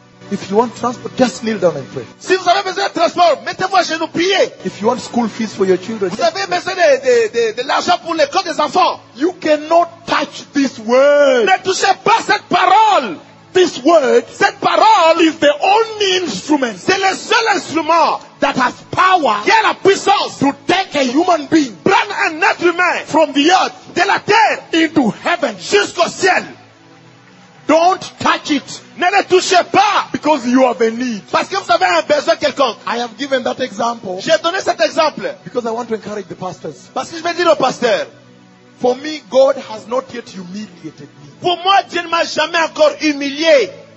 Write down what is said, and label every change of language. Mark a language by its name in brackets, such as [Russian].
[English] If you want transport, just kneel down and pray. [French] Si vous avez besoin de transport, mettez-vous à genoux, priez. [English] If you want school fees for your children, [French] vous avez besoin de l'argent pour l'école des enfants. [English] You cannot touch this word. [French] Ne touchez pas cette parole. [English] this word, [French] cette parole, [English] is the only instrument, [French] c'est le seul instrument, [English] that has power, [French] qui a la puissance, [English] to take a human being, [French] prendre un être humain, [English] from the earth, [French] de la terre, [English] into heaven, [French] jusqu'au ciel. [English] Don't touch it. [French] Ne le touchez pas. [English] Because you have a need. [French] Parce que vous avez un besoin quelconque. [English] I have given that example. [French] J'ai donné cet exemple. [English] Because I want to encourage the pastors. [French] Parce que je veux dire aux pasteurs. [English] For me, God has not yet humiliated me. [French] Pour moi, Dieu ne m'a jamais encore humilié.